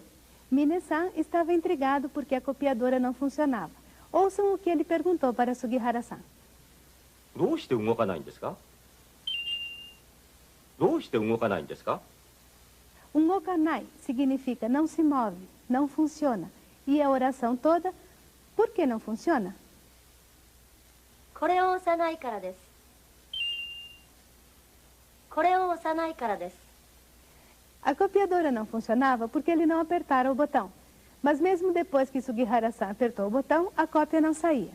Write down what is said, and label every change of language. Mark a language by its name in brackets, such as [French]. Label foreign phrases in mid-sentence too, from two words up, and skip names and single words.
[Portuguese] Mine-san estava intrigado porque a copiadora não funcionava. Ouçam o que ele perguntou para Sugihara-san. [Japanese] どうして動かないんですか？どうして動かないんですか？ [Portuguese] Ungokanai significa não se move, não funciona. E a oração toda, por que não funciona? [Japanese] これを押さないからです。これを押さないからです。 [Portuguese] A copiadora não funcionava porque ele não apertara o botão. Mas mesmo depois que Sugihara-san apertou o botão, a cópia não saía.